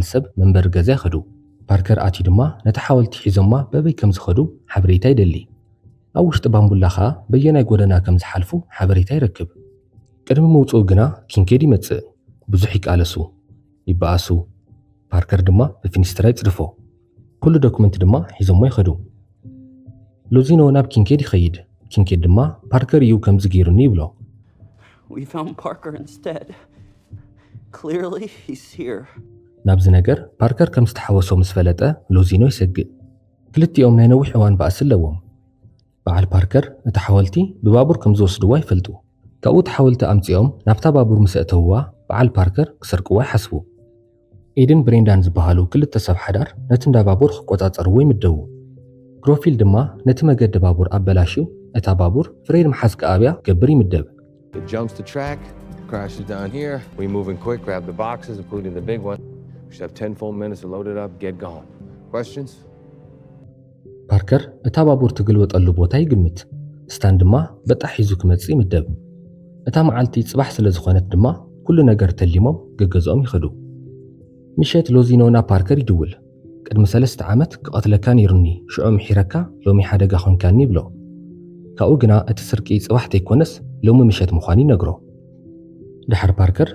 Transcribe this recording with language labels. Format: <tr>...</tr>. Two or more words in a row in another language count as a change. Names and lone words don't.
<ti>ሰብ መንበሪ ገዛ ይኸዱ ፓርከር ኣትዩ ድማ ነቲ ሓወልቲ ሒዞማ በበይ ከም ዝኸዱ ሓበሬታ ይደሊ ኣብ ውሽጢ ባምቡላ ከዓ በየናይ ጎደና ከም ዝሓልፉ ሓበሬታ ይረክብ ቅድሚ ምውፅኡ ግና ኪንኬድ ይመጽእ ብዙሕ ይቃለሱ ይበኣሱ ፓርከር ድማ ብፊኒስትራ ይጽድፎ ኩሉ ዶክመንት ድማ ሒዞሞ ይኸዱ ሎዚኖ ናብ ኪንኬድ ይኸይድ ኪንኬድ ድማ ፓርከር እዩ ከምዚ ገይሩኒ ይብሎ</ti> <en>We found Parker instead. Clearly he's here.</en> <ti>ናብዚ ነገር ፓርከር ከም ዝተሓወሶ ምስ ፈለጠ ሎዚኖ ይሰግእ ክልቲኦም ናይ ነዊሕ እዋን ባእሲ ኣለዎም በዓል ፓርከር እቲ ሓወልቲ ብባቡር ከም ዝወስድዋ ይፈልጡ ካብኡ እቲ ሓወልቲ ኣምፂኦም ናብታ ባቡር ምስ ኣተውዋ በዓል ፓርከር ክሰርቅዋ ይሓስቡ ኤደን ብሬንዳን ዝበሃሉ ክልተ ሰብ ሓዳር ነቲ እንዳ ባቡር ክቆጻጸርዎ ይምደቡ ግሮፊል ድማ ነቲ መገዲ ባቡር ኣበላሽዩ እታ ባቡር ፍሬድ መሓዝ ከኣብያ ገብር ይምደብ</ti> <en>It jumps the track, crashes down here. We moving quick, grab the boxes, including the big one. We should have 10 full minutes to load it up, get going. Questions?</en> <ti>ፓርከር እታ ባቡር ትግልወጠሉ ቦታ ይግምት ስታን ድማ በጣሕ ሒዙ ክመጽእ ይምደብ እታ መዓልቲ ጽባሕ ስለ ዝኾነት ድማ ኩሉ ነገር ተሊሞም ገገዝኦም ይኸዱ ምሸት ሎዚኖ ናብ ፓርከር ይድውል ቅድሚ 3 ዓመት ክቐትለካ ነይሩኒ ሽዑ ምሒረካ ሎሚ ሓደጋ ኾንካኒ ይብሎ ካብኡ ግና እቲ ስርቂ ጽባሕ ተይኮነስ ሎሚ ምሸት ምዃኑ ይነግሮ ድሓር ፓርከር</ti>